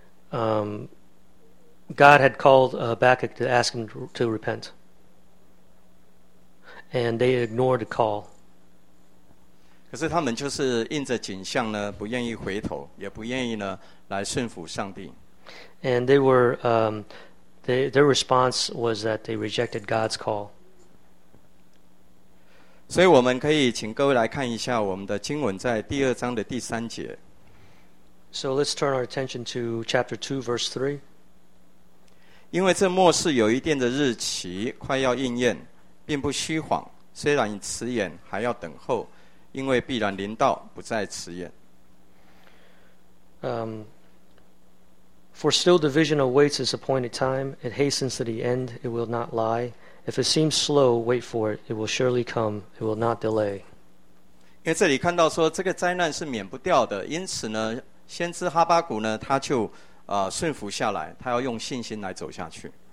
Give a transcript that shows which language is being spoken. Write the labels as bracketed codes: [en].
[en] God had called Habakkuk to ask him to repent. And they ignored the call. [zh] 可是他们就是应着景象呢，不愿意回头，也不愿意呢，来顺服上帝。 [en] And they were, their response was that they rejected God's call. [zh] 所以我们可以请各位来看一下我们的经文在第二章的第三节。 [en] So let's turn our attention to chapter 2, verse 3. [zh] 因为这末世有一定的日期快要应验，并不虚谎，虽然迟延还要等候，因为必然临到，不再迟延。 [en] For still the vision awaits its appointed time, it hastens to the end, it will not lie. If it seems slow, wait for it, it will surely come, it will not delay. [zh] 因为这里看到说这个灾难是免不掉的，因此呢，先知哈巴谷呢，他就顺服下来，他要用信心来走下去。